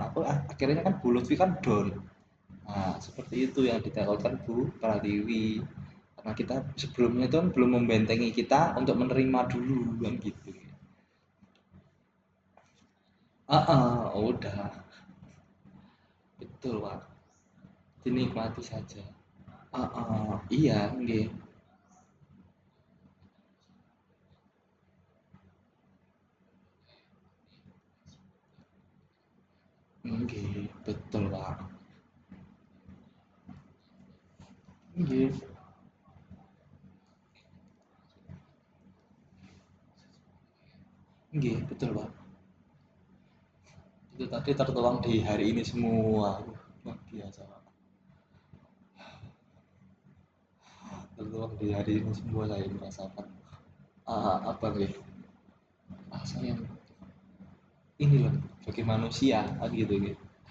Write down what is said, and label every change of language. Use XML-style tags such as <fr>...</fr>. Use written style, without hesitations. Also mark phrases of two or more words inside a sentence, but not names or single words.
<id>Akhirnya kan Bu Lutfi kan down. Nah seperti itu yang ditakutkan Bu Pratiwi, karena kita sebelumnya itu kan belum membentengi kita untuk menerima dulu kan gitu. Udah. Betul, Pak. Dinikmati saja. Iya, nggih. Nggih, betul, Pak. Nggih. Nggih, betul, Pak. Itu tadi tertuang di hari ini semua. Luar biasa, Pak. Tertuang di hari ini semua saya merasakan. Apa nggih? Rasa yang ini loh, bagi manusia kan gitu gitu.</id>